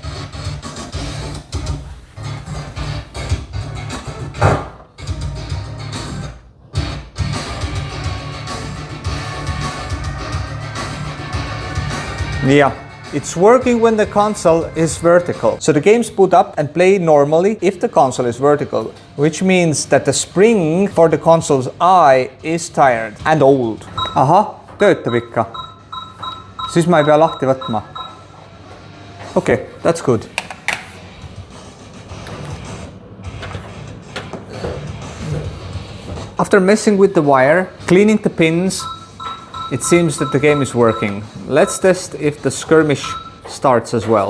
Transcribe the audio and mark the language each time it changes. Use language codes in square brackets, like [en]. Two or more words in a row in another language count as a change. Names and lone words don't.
[en] Yeah, it's working when the console is vertical. So the games boot up and play normally if the console is vertical, which means that the spring for the console's eye is tired and old. [et] Ahah, töötab ikka. Siis ma ei pea lahti võtma. [en] Okay, that's good. After messing with the wire, cleaning the pins, it seems that the game is working. Let's test if the skirmish starts as well.